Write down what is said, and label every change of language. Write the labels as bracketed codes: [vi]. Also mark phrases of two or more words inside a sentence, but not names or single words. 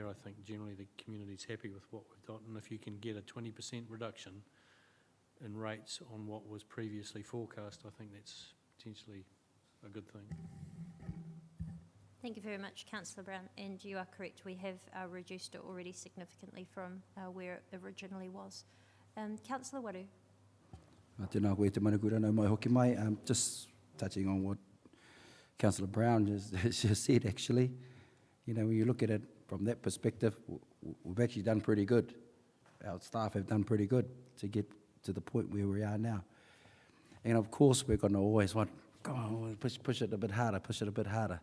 [en] I think generally the community's happy with what we've got, and if you can get a 20% reduction in rates on what was previously forecast, I think that's potentially a good thing. Thank you very much, Councillor Brown, and you are correct, we have reduced it already significantly from where it originally was. Councillor Waru. [mi] Tēnā koe te manukura nau mai hoki mai. [en] Just touching on what Councillor Brown just said, actually. You know, when you look at it from that perspective, we've actually done pretty good. Our staff have done pretty good to get to the point where we are now. And of course, we're going to always want, go on, push it a bit harder, push it a bit harder.